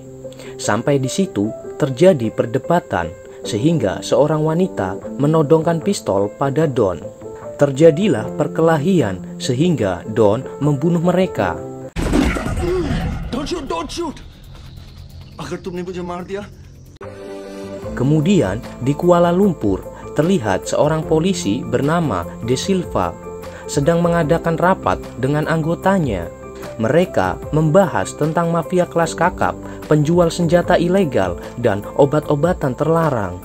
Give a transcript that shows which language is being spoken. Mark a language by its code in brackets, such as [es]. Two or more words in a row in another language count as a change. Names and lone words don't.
[id] Sampai di situ terjadi perdebatan sehingga seorang wanita menodongkan pistol pada Don. Terjadilah perkelahian sehingga Don membunuh mereka. [en] Don't shoot. [hi] अगर तुमने मुझे मार दिया. [id] Kemudian di Kuala Lumpur terlihat seorang polisi bernama De Silva sedang mengadakan rapat dengan anggotanya. Mereka membahas tentang mafia kelas kakap, penjual senjata ilegal, dan obat-obatan terlarang.